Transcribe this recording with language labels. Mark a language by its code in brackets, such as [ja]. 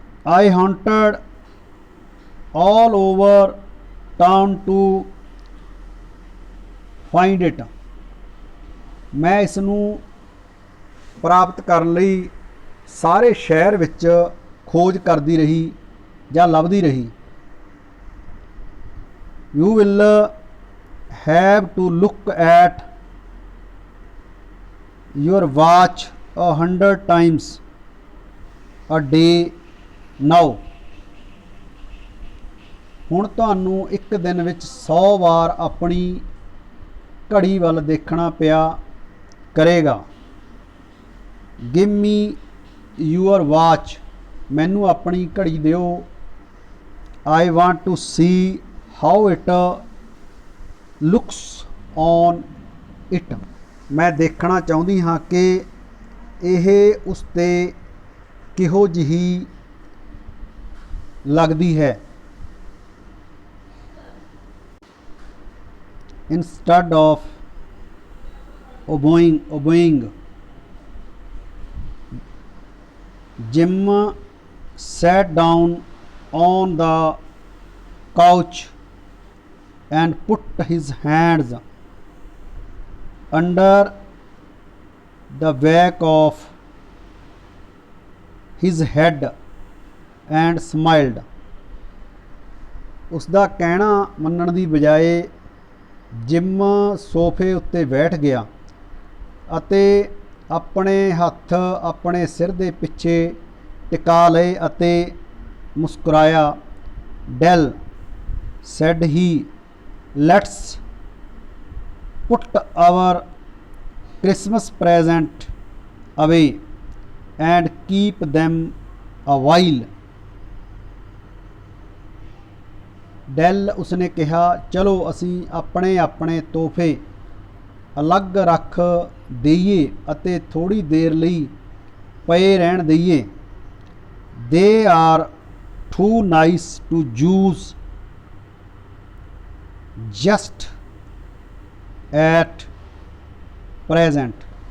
[en] I hunted all over town to find it. [pa] ਮੈਂ ਇਸ ਨੂੰ ਪ੍ਰਾਪਤ ਕਰਨ ਲਈ ਸਾਰੇ ਸ਼ਹਿਰ ਵਿੱਚ ਖੋਜ ਕਰਦੀ ਰਹੀ ਜਾਂ ਲੱਭਦੀ ਰਹੀ। [en] You will have to look at your watch 100 times a day now. [pa] ਹੁਣ ਤੁਹਾਨੂੰ ਇੱਕ ਦਿਨ ਵਿੱਚ 100 ਵਾਰ ਆਪਣੀ ਘੜੀ ਵੱਲ ਦੇਖਣਾ ਪਿਆ ਕਰੇਗਾ। [en] Give me your watch. [pa] ਮੈਨੂੰ ਆਪਣੀ ਘੜੀ ਦਿਓ। [en] I want to see how it looks on it. [pa] ਮੈਂ ਦੇਖਣਾ ਚਾਹੁੰਦੀ ਹਾਂ ਕਿ ਇਹ ਉਸ 'ਤੇ ਕਿਹੋ ਜਿਹੀ ਲੱਗਦੀ ਹੈ। [en] Instead of obeying, Jim sat down on the couch and put his hands under the back of his head and smiled. [pa] ਉਸਦਾ ਕਹਿਣਾ ਮੰਨਣ ਦੀ ਬਜਾਏ ਜਿਮ ਸੋਫੇ ਉੱਤੇ ਬੈਠ ਗਿਆ ਅਤੇ ਆਪਣੇ ਹੱਥ ਆਪਣੇ ਸਿਰ ਦੇ ਪਿੱਛੇ ਟਿਕਾ ਲਏ ਅਤੇ ਮੁਸਕਰਾਇਆ। [en] Dell said he, let's put our Christmas present away and keep them a while. [pa] Dell ਉਸਨੇ ਕਿਹਾ, ਚਲੋ ਅਸੀਂ ਆਪਣੇ ਆਪਣੇ ਤੋਹਫੇ ਅਲੱਗ ਰੱਖ ਦਈਏ ਅਤੇ ਥੋੜ੍ਹੀ ਦੇਰ ਲਈ ਪਏ ਰਹਿਣ ਦਈਏ। [en] They are too nice to use just at present.